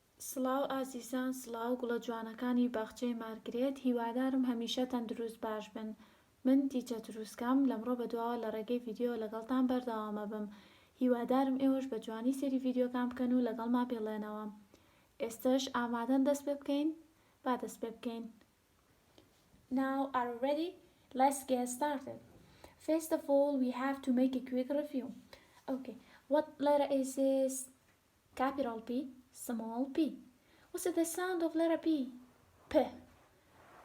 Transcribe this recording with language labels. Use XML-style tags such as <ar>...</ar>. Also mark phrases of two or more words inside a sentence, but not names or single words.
<ckb>سڵاو ئازیزان، سڵاو گوڵە جوانەکانی باخچەی مارگرێت. هیوادارم هەمیشە تەندروست باش بن. من تیچە تروسکەم، لەمڕۆ بەدواوە لە ڕێگەی ڤیدیۆ لەگەڵتان بەردەوامە بم. هیوادارم ئێوەش بە جوانی سێری ڤیدیۆکان بکەن و لەگەڵما بێڵێنەوە. ئێستش ئامادەن دەست پێ بکەین؟ با دەست پێ بکەین.</ckb> <en>Now are you ready? Let's get started. First of all, we have to make a quick review. Okay, what letter is this? Capital P, small p. What's the sound of letter P? P. P.</en>